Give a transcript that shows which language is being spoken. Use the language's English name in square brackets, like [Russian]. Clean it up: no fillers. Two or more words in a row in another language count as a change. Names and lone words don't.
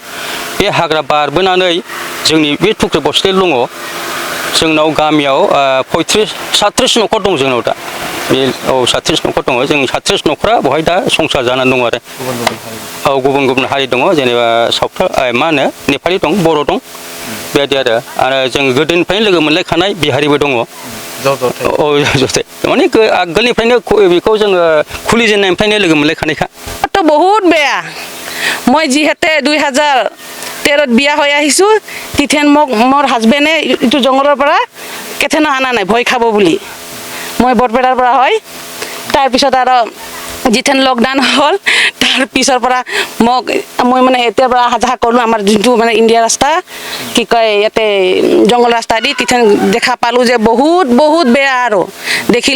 [Bodo] बे हाग्रा बारबोनानै जोंनि बे टुक्रि बस्तियाव दङ जोंनाव गामियाव 37 न'खर दं जोंनाव दा बे 37 न'खर दङ जों 37 न'खरा बहाय दा संसार जानानै दङ आरो गुबुन गुबुन हारि दङ जेनेबा मा होनो नेपालि दं बर' दं बेबायदि आरो जों गोदोनिफ्रायनो लोगो मोनलायखानाय बिहारिबो दङ जथाय माने आगोलनिफ्रायनो बेखौ जोङो खुलिजेननायनिफ्रायनो लोगो मोनलायखानायखा। [Assamese] তো বহুত বেয়া মই যিহেতু 2013 বিয়া হৈ আহিছোঁ তিথেন মোক মোৰ হাজবেণ্ডে এইটো জংঘলৰ পৰা কেথেনো আনা নাই ভয় খাব বুলি মই বৰপেটাৰ পৰা হয় তাৰপিছত আৰু যিথেন লকডাউন হ'ল তাৰ পিছৰ পৰা মই মানে এতিয়াৰ পৰা অহা যোৱা কৰিলোঁ আমাৰ যোনটো মানে ইণ্ডিয়া ৰাস্তা কি কয় ইয়াতে জংঘল ৰাস্তা দি তিথেন দেখা পালোঁ যে বহুত বেয়া আৰু দেখিলে